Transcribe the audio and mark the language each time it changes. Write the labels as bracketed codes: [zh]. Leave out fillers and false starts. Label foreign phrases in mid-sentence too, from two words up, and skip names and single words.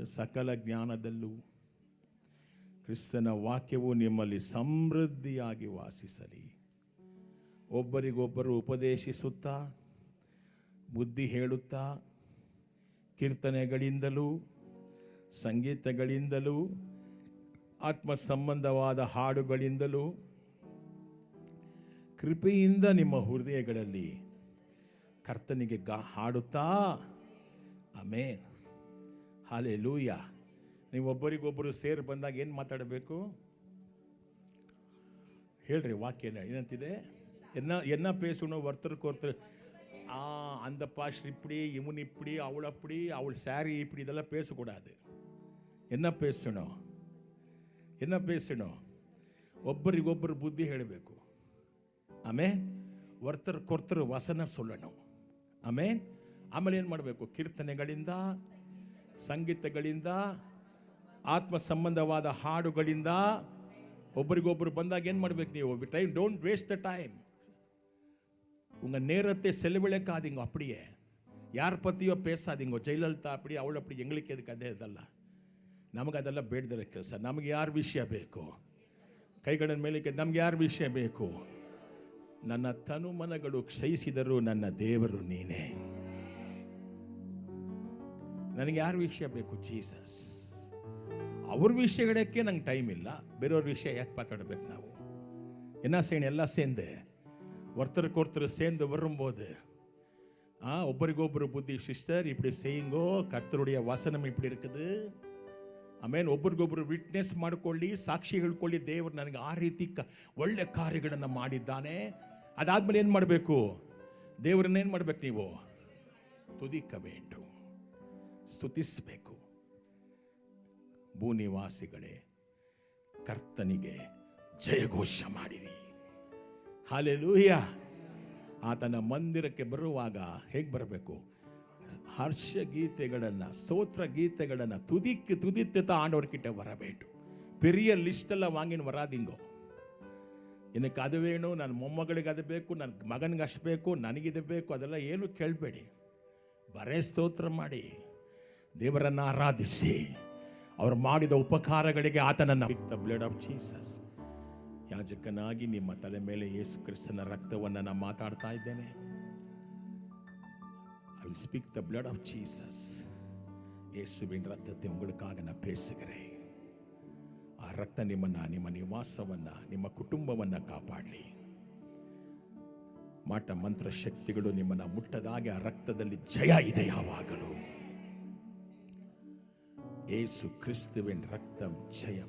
[kn] ಸಕಲ ಜ್ಞಾನದಲ್ಲೂ ಕ್ರಿಸ್ತನ ವಾಕ್ಯವು ನಿಮ್ಮಲ್ಲಿ ಸಮೃದ್ಧಿಯಾಗಿ ವಾಸಿಸಲಿ, ಒಬ್ಬರಿಗೊಬ್ಬರು ಉಪದೇಶಿಸುತ್ತಾ ಬುದ್ಧಿ ಹೇಳುತ್ತಾ ಕೀರ್ತನೆಗಳಿಂದಲೂ ಸಂಗೀತಗಳಿಂದಲೂ ಆತ್ಮ ಸಂಬಂಧವಾದ ಹಾಡುಗಳಿಂದಲೂ ಕೃಪೆಯಿಂದ ನಿಮ್ಮ ಹೃದಯಗಳಲ್ಲಿ ಕರ್ತನಿಗೆ ಹಾಡುತ್ತಾ. ಆಮೇನ್, ಹಲ್ಲೆಲೂಯಾ. ನೀವು ಒಬ್ಬರಿಗೊಬ್ಬರು ಸೇರಿ ಬಂದಾಗ ಏನು ಮಾತಾಡಬೇಕು ಹೇಳ್ರಿ? ವಾಕ್ಯ ಏನಂತಿದೆ? [ta] என்ன பேசணும் ஒருத்தருக்கு ஒருத்தர்? அந்த பாஸ்டர் இப்படி, இவன் இப்படி, அவள் அப்படி, அவள் சாரி இப்படி, இதெல்லாம் பேசக்கூடாது. என்ன பேசணும்? [kn] ಒಬ್ಬರಿಗೊಬ್ಬರು ಬುದ್ಧಿ ಹೇಳಬೇಕು. [ta] ஆமென். ஒருத்தருக்கொருத்தர் வசன சொல்லணும். [kn] ಆಮೇನ್. ಆಮೇಲೆ ಏನು ಮಾಡಬೇಕು? ಕೀರ್ತನೆಗಳಿಂದ, ಸಂಗೀತಗಳಿಂದ, ಆತ್ಮ ಸಂಬಂಧವಾದ ಹಾಡುಗಳಿಂದ ಒಬ್ಬರಿಗೊಬ್ಬರು ಬಂದಾಗ ಏನು ಮಾಡಬೇಕು? ನೀವು ಟೈಮ್, [en] don't waste the time. [ta] உங்கள் நேரத்தை செலவிழக்காதீங்க. அப்படியே யார் பற்றியோ பேசாதீங்க. ஜெயலலிதா அப்படி, ಅವಳು அப்படி, எங்களுக்கு எதுக்கு [kn] ಅದೇ ಇದಲ್ಲ. ನಮಗೆ ಅದೆಲ್ಲ ಬೇಡದಿರೋ ಕೆಲಸ. ನಮಗೆ ಯಾರ ವಿಷಯ ಬೇಕು? ಕೈಗಳ ಮೇಲೆ ನಮ್ಗೆ ಯಾರ ವಿಷಯ ಬೇಕು? ನನ್ನ ತನುಮನಗಳು ಕ್ಷಯಿಸಿದರೂ ನನ್ನ ದೇವರು ನೀನೇ. ನನಗೆ ಯಾರ ವಿಷಯ ಬೇಕು? ಜೀಸಸ್. ಅವ್ರ ವಿಷಯಗಳಕ್ಕೆ ನಂಗೆ ಟೈಮ್ ಇಲ್ಲ. ಬೇರೆಯವ್ರ ವಿಷಯ ಯಾಕೆ ಮಾತಾಡಬೇಕು ನಾವು? [ta] என்ன செய்யணும்? எல்லாம் சேர்ந்து ஒருத்தருக்கு ஒருத்தர் சேர்ந்து வரும்போது ஒவ்வொருக்கொಬ್ಬರು புத்தி, சிஸ்டர் இப்படி செய்யுங்கோ, கர்த்தருடைய வசனம் இப்படி இருக்குது. [kn] ಆಮೇಲೆ ಒಬ್ರಿಗೊಬ್ರು ವಿಟ್ನೆಸ್ ಮಾಡಿಕೊಳ್ಳಿ, ಸಾಕ್ಷಿ ಹೇಳ್ಕೊಳ್ಳಿ. ದೇವರು ನನಗೆ ಆ ರೀತಿ ಒಳ್ಳೆ ಕಾರ್ಯಗಳನ್ನು ಮಾಡಿದ್ದಾನೆ. ಅದಾದ್ಮೇಲೆ ಏನು ಮಾಡಬೇಕು? ದೇವರನ್ನೇನು ಮಾಡಬೇಕು? ನೀವು ತುದಿಕಬೇಕು, ಸ್ತುತಿಸಬೇಕು. ಭೂನಿವಾಸಿಗಳೇ, ಕರ್ತನಿಗೆ ಜಯಘೋಷ ಮಾಡಿರಿ. ಹಲ್ಲೆಲೂಯಾ. ಆತನ ಮಂದಿರಕ್ಕೆ ಬರುವಾಗ ಹೇಗೆ ಬರಬೇಕು? ಹರ್ಷ ಗೀತೆಗಳನ್ನು, ಸ್ತೋತ್ರ ಗೀತೆಗಳನ್ನು [ta] துதித்து ஆண்டவர்கிட்ட வர வேண்டும். பெரிய லிஸ்டெல்லாம் வாங்கின்னு வராதிங்கோ. [kn] எனக்கு ಅದು ವೇಣು, ನನ್ನ ಮೊಮ್ಮಗಳಿಗೆ ಅದು ಬೇಕು, ನನ್ನ ಮಗನಿಗೆ ಅಷ್ಟು ಬೇಕು, ನನಗಿದು ಬೇಕು, ಅದೆಲ್ಲ ಏನು ಕೇಳಬೇಡಿ. ಬರೇ ಸ್ತೋತ್ರ ಮಾಡಿ, ದೇವರನ್ನು ಆರಾಧಿಸಿ, ಅವರು ಮಾಡಿದ ಉಪಕಾರಗಳಿಗೆ ಆತನನ್ನು. [en] The blood of Jesus. [kn] ಯಾಜಕನಾಗಿ ನಿಮ್ಮ ತಲೆ ಮೇಲೆ ಯೇಸು ಕ್ರಿಸ್ತನ ರಕ್ತವನ್ನು ನಾನು ಮಾತಾಡ್ತಾ ಇದ್ದೇನೆ. [en] I will speak the blood of Jesus. [ta] ಯೇಸುವಿನ ರಕ್ತத்தை உங்களுக்காக நான் பேசுகிறேன். [kn] ಆ ರಕ್ತ ನಿಮ್ಮನ್ನ, ನಿಮ್ಮ ನಿವಾಸವನ್ನ, ನಿಮ್ಮ ಕುಟುಂಬವನ್ನ ಕಾಪಾಡಲಿ. ಮಾಟ ಮಂತ್ರ ಶಕ್ತಿಗಳು ನಿಮ್ಮನ್ನ ಮುಟ್ಟದಾಗೆ ಆ ರಕ್ತದಲ್ಲಿ ಜಯ ಇದೆ ಯಾವಾಗಲೂ. [ta] இயேசு கிறிஸ்துவின் ரத்தம் ஜெயம்.